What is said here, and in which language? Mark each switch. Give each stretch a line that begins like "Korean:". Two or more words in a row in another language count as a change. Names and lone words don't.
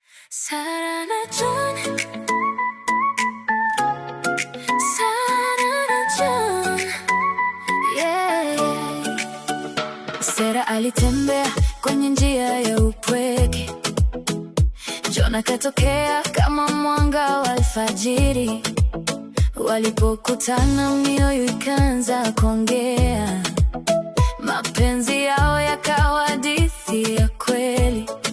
Swahili: Sarah na John. Sarah na John.
English: Yeah, yeah.
Swahili: Sarah alitembea kwenye njia ya upweke. John akatokea kama mwanga wa alfajiri. Walipokutana, mioyo ikaanza kuongea. Mapenzi yao yakawa hadithi ya kweli.